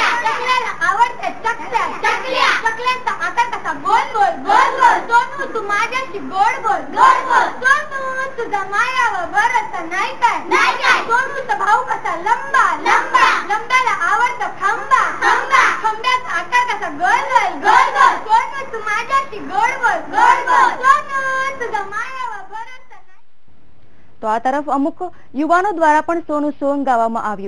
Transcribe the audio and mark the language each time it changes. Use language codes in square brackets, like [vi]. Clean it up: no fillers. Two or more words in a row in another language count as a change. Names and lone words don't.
[mr] टकल्याला आवडते चकल्या चकल्या चकल्याचा आकार कसा गोल गोल गोल गोल सोनू तू माझ्याशी गोड बोल सोनू तुझ्या मायावर भरोसा नाही काय सोनूचा भाऊ कसा लंबा लंबा लंब्याला आवडतं खंबा खंबा खंब्याचा आकार कसा गोल गोल गोल गोल सोनू तू माझ्याशी गोड बोल सोनू तुझ्या मायावर भरोसा नाही। [gu] તો આ તરફ અમુક યુવાનો દ્વારા પણ સોનું સોંગ ગાવામાં આવ્યું।